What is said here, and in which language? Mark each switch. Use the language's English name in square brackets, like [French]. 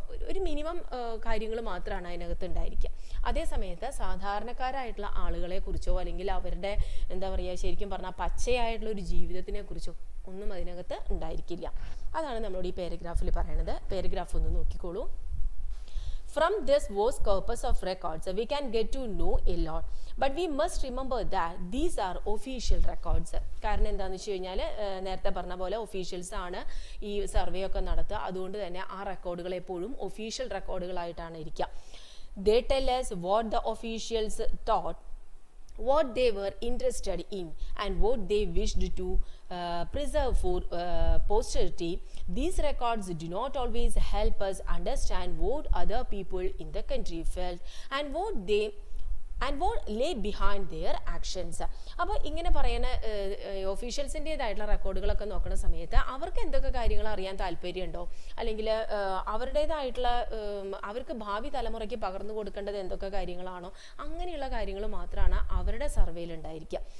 [Malayalam] ഒരു മിനിമം കാര്യങ്ങൾ മാത്രമാണ് അതിനകത്ത് ഉണ്ടായിരിക്കുക. അതേ സമയത്ത് സാധാരണക്കാരായിട്ടുള്ള ആളുകളെ കുറിച്ചോ അല്ലെങ്കിൽ അവരുടെ എന്താ പറയുക, ശരിക്കും പറഞ്ഞാൽ പച്ചയായിട്ടുള്ള ഒരു ജീവിതത്തിനെ കുറിച്ചോ ഒന്നും അതിനകത്ത് ഉണ്ടായിരിക്കില്ല. അതാണ് നമ്മളോട് ഈ പാരഗ്രാഫിൽ പറയണത്. പാരഗ്രാഫ് ഒന്ന് നോക്കിക്കോളൂ. [English] From this vast corpus of records, we can get to know a lot. But we must remember that these are official records. [Malayalam] കാരണം എന്താണെന്ന് വെച്ച് കഴിഞ്ഞാൽ, നേരത്തെ പറഞ്ഞ പോലെ ഒഫീഷ്യൽസ് ആണ് ഈ സർവേ ഒക്കെ നടത്തുക. അതുകൊണ്ട് തന്നെ ആ റെക്കോർഡുകൾ എപ്പോഴും ഒഫീഷ്യൽ റെക്കോർഡുകളായിട്ടാണ് ഇരിക്കുക. [English] They tell us what the officials thought, what they were interested in, and what they wished to preserve for posterity. These records do not always help us understand what other people in the country felt and what lay behind their actions. [Malayalam] അപ്പോൾ ഇങ്ങനെ പറയുന്ന ഒഫീഷ്യൽസിൻ്റെതായിട്ടുള്ള റെക്കോർഡുകളൊക്കെ നോക്കുന്ന സമയത്ത് അവർക്ക് എന്തൊക്കെ കാര്യങ്ങൾ അറിയാൻ താല്പര്യമുണ്ടോ, അല്ലെങ്കിൽ അവരുടേതായിട്ടുള്ള അവർക്ക് ഭാവി തലമുറയ്ക്ക് പകർന്നു കൊടുക്കേണ്ടത് എന്തൊക്കെ കാര്യങ്ങളാണോ, അങ്ങനെയുള്ള കാര്യങ്ങൾ മാത്രമാണ് അവരുടെ സർവേയിൽ ഉണ്ടായിരിക്കുക.